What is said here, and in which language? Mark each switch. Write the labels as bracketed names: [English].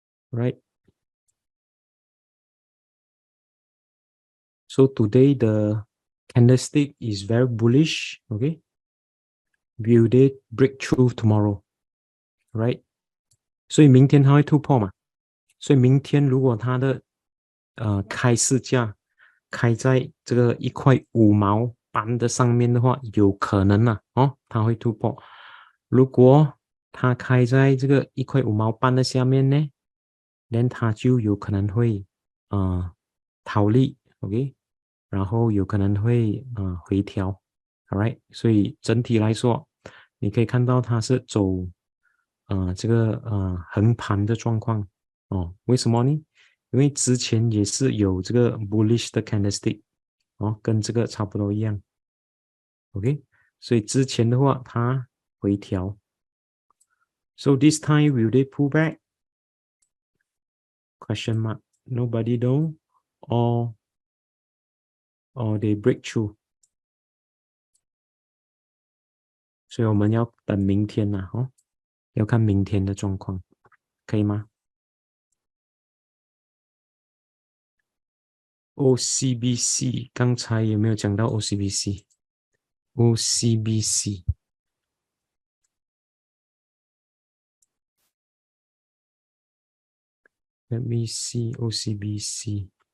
[English] Right? So today the candlestick is very bullish, okay? Will they break through tomorrow? [Chinese] Right? 所以明天它会突破嘛？所以明天如果它的开市价开在这个1.5毛的上面的话，有可能它会突破。如果它开在这个1.5毛的下面呢，then 它就有可能会逃利 ，OK， 然后有可能会回调 ，All right， 所以整体来说，你可以看到它是走这个横盘的状况为什么呢？因为之前也是有这个 bullish 的 candlestick 跟这个差不多一样 ，OK， 所以之前的话它回调 [English] So this time, will they pull back? Question mark. Nobody know, or they break through. [Chinese] 所以我们要等明天啦，要看明天的状况，可以吗 ？OCBC 刚才有没有讲到 OCBC？OCBC Let me see OCBC.